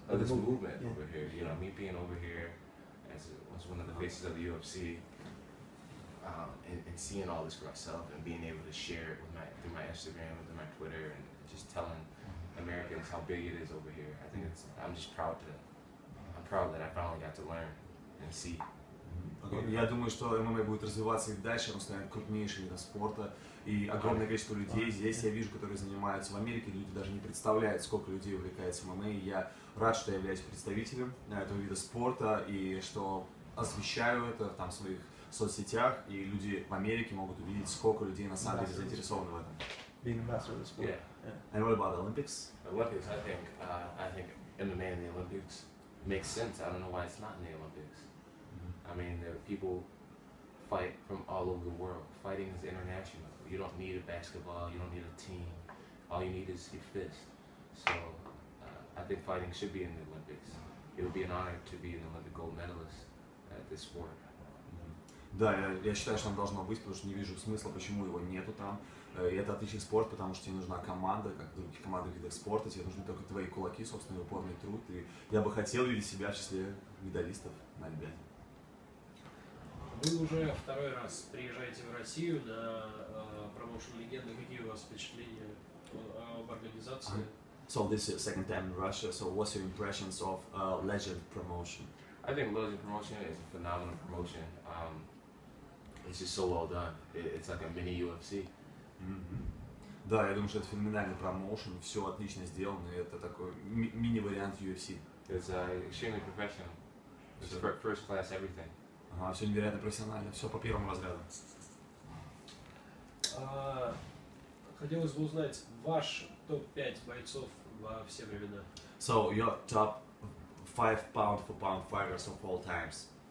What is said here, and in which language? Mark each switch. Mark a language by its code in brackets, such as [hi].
[en] of this movement over here. You know, me being over here as one of the faces of the UFC, and seeing all this for myself and being able to share it with through my Instagram and through my Twitter and just telling Americans how big it is over here. I think I'm proud that I finally got to learn and see. [ru] Я думаю, что ММА будет развиваться и дальше, он станет крупнейшим видом спорта. И огромное количество людей здесь я вижу, которые занимаются в Америке. Люди даже не представляют, сколько людей увлекается ММА. И я рад, что я являюсь представителем этого вида спорта и что освещаю это там в своих соцсетях. И люди в Америке могут увидеть, сколько людей на самом деле заинтересованы в этом. [en] being a master of the sport. Yeah. And what about the Olympics? Olympics, I think MMA in the Olympics makes sense. I don't know why it's not in the Olympics. I mean, there are people fight from all over the world. Fighting is international. You don't need a basketball. You don't need a team. All you need is your fist. So I think fighting should be in the Olympics. It would be an honor to be an Olympic gold medalist at this sport. [ru] Да, я считаю, что он должно быть, потому что не вижу смысла, почему его нету там. И это отличный спорт, потому что тебе нужна команда, как в других командных видах спорта, тебе нужны только твои кулаки, собственный упорный труд. И я бы хотел видеть себя в числе медалистов на Олимпиаде. Вы уже второй раз приезжаете в Россию на промоушен «Легенды». Какие у вас впечатления об организации? [en] So this is second time in Russia, so what's your impressions of Legend promotion? I think Legend promotion is a phenomenal promotion. It's just so well done. It's like a mini UFC. [ru] Да, я думаю, что это феноменальный промоушен, все отлично сделано, и это такой мини-вариант UFC. [en] It's extremely professional. It's first class everything. [ru] Ага, все невероятно профессионально, все по первому разряду. Хотелось бы узнать ваш топ-5 бойцов во все времена. [en] So your top 5 pound-for-pound fighters of all times.